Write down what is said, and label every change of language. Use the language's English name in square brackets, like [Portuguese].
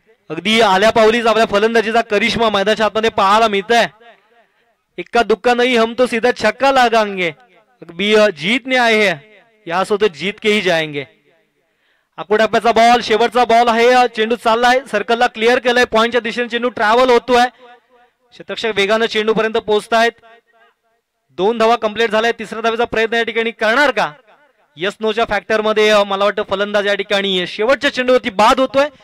[Marathi] अगदी आल्या पावलीच आपल्या फलंदाजीचा करिश्मा मैदानाच्या आतमध्ये पाहायला मिळत आहे. [Hindi] इक्का दुक्का नहीं, हम तो सीधा छक्का लगाएंगे. अगदी जीतने आए हैं, यहाँ सोबत जीत के ही जाएंगे. [Marathi] आकुडाप्याचा बॉल, शेवटचा बॉल आहे. चेंडू चाललाय, सर्कलला क्लिअर केलाय. पॉइंटच्या दिशेने चेंडू ट्रॅव्हल होतोय. शतरक्षक वेगानं चेंडू पर्यंत पोहोचतायत. 2 धावा कंप्लीट झालाय. 3ऱ्या धावेचा प्रयत्न या ठिकाणी करणार का? यस नोच्या फॅक्टर मध्ये मला वाटतं फलंदाज या ठिकाणी शेवटच्या चेंडूवरती बाद होतोय.